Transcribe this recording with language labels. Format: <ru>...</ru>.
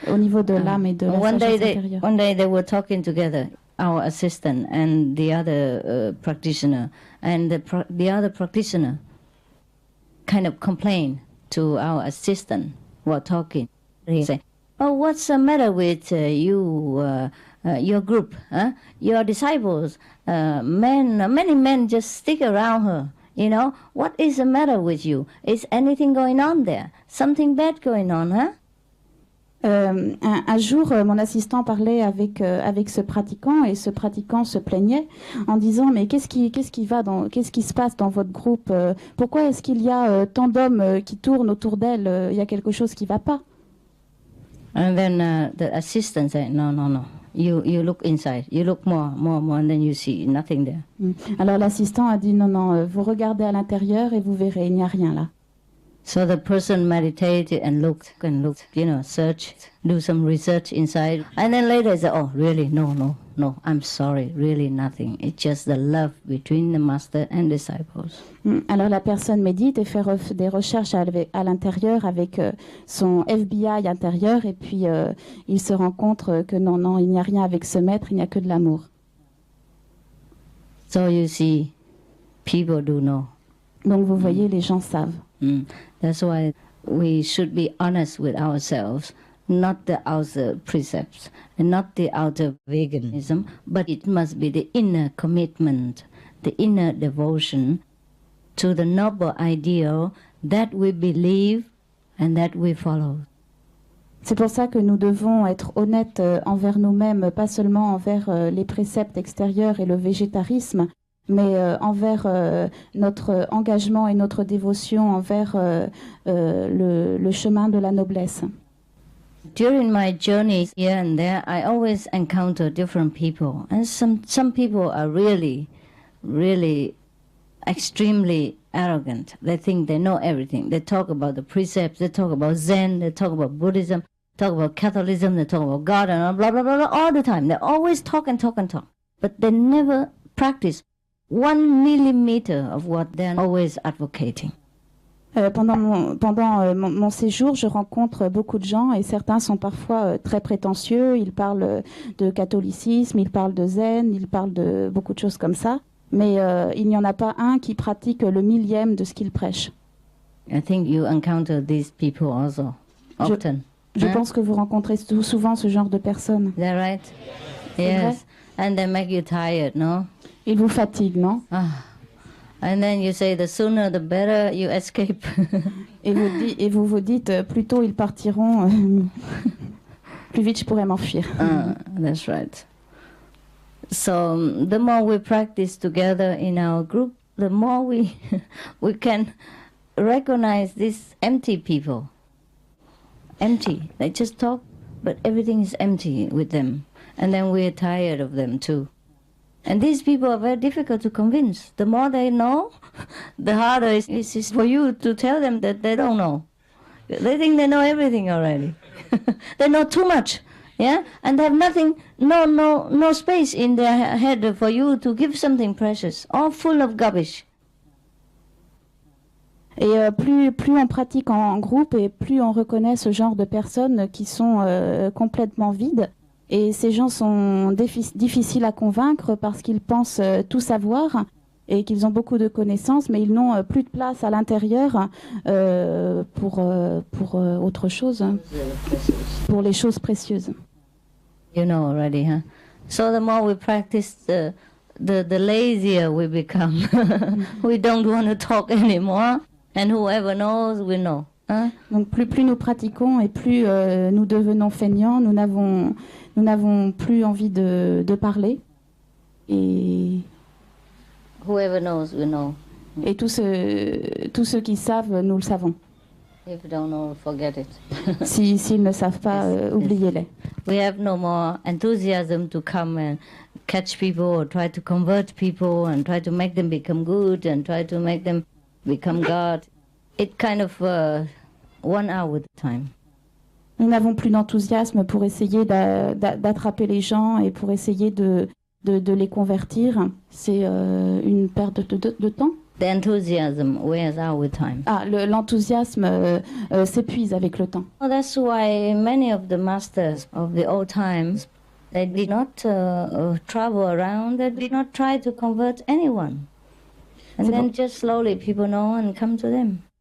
<fr>Au niveau de l'âme et de la sagesse intérieure.</fr> <en>One day they were talking together, our assistant and the other practitioner, and the other practitioner kind of complained to our assistant while talking. He said, "Oh, what's the matter with your group? Huh? Your disciples, many men just stick around her. You know, what is the matter with you? Is anything going on there? Something bad going on, huh?"</en> <fr>Un jour, mon assistant parlait avec ce pratiquant et ce pratiquant se plaignait en disant mais qu'est-ce qui se passe dans votre groupe? Pourquoi est-ce qu'il y a tant d'hommes qui tournent autour d'elle? Il y a quelque chose qui ne va pas.</fr> <en>And then the assistant said, no. You look inside. You look more, and then you see nothing there.</en> <fr>Alors l'assistant a dit non, vous regardez à l'intérieur et vous verrez, il n'y a rien là.</fr> <en>So the person meditated and looked, searched, do some research inside. And then later said, oh, really? No, I'm sorry, really nothing. It's just the love between the master and disciples.</en> <fr>Alors la personne médite et fait des recherches à l'intérieur avec son FBI intérieur et puis il se rend compte que non, il n'y a rien avec ce maître, il n'y a que de l'amour.</fr> <en>So you see, people do know.</en> <fr>Donc vous voyez, les gens savent.</fr> <en>That's why we should be honest with ourselves, not the outer precepts and not the outer veganism, but it must be the inner commitment, the inner devotion to the noble ideal that we believe and that we follow.</en> <fr>C'est pour ça que nous devons être honnêtes envers nous-mêmes, pas seulement envers les préceptes extérieurs et le végétarisme, mais envers notre engagement et notre dévotion envers le chemin de la noblesse.</fr> <en>During my journey here and there, I always encounter different people. And some people are really, really extremely arrogant. They think they know everything. They talk about the precepts, they talk about Zen, they talk about Buddhism, talk about Catholicism, they talk about God, and blah, blah, blah, blah, all the time. They always talk and talk and talk. But they never practice 1 millimeter of what they're always advocating.</en> <fr>Pendant mon séjour, je rencontre beaucoup de gens et certains sont parfois très prétentieux. Ils parlent de catholicisme, ils parlent de zen, ils parlent de beaucoup de choses comme ça. Mais il n'y en a pas un qui pratique le millième de ce qu'ils prêchent.</fr> <en>I think you encounter these people also often.</en> <fr>Je pense que vous rencontrez souvent ce genre de personnes.</fr> <en>Is that right? Yes. And they make you tired, no?</en> <fr>Ils vous fatiguent, non?</fr> <en>And then you say the sooner the better you escape.</en> <fr>et vous vous dites plus tôt ils partiront, plus vite je pourrais m'enfuir.</fr> <en>That's right. So the more we practice together in our group, the more we can recognize these empty people. Empty. They just talk, but everything is empty with them. And then we're tired of them too. And these people are very difficult to convince. The more they know, the harder it is for you to tell them that they don't know. They think they know everything already. They know too much, yeah? And they have nothing, no space in their head for you to give something precious, all full of garbage.</en> <fr>Et plus on pratique en groupe et plus on reconnaît ce genre de personnes qui sont complètement vides. Et ces gens sont difficiles à convaincre parce qu'ils pensent tout savoir et qu'ils ont beaucoup de connaissances, mais ils n'ont plus de place à l'intérieur pour autre chose, pour les choses précieuses.</fr> <en>You know already, huh? So the more we practice, the lazier we become. We don't want to talk anymore, and whoever knows, we know. Huh?</en> <fr>Donc plus nous pratiquons et plus nous devenons feignants, nous n'avons plus envie de parler. Et</fr> <en>whoever knows, we know.</en> <fr>Et tous ceux qui savent, nous le savons.</fr> <en>If you don't know, forget it.</en> <fr>S'ils ne savent pas, oubliez-les.</fr> <en>We have no more enthusiasm to come and catch people or try to convert people and try to make them become good and try to make them become God. It kind of 1 hour at a time.</en> <fr>Nous n'avons plus d'enthousiasme pour essayer d'attraper les gens et pour essayer de les convertir. C'est une perte de temps.</fr> <en>The enthusiasm wears out with time.</en> <fr>L'enthousiasme s'épuise avec le temps.</fr> <en>Well, that's why many of the masters of the old times, they did not travel around, they did not try to convert anyone. And then just slowly people know and come to them.</en>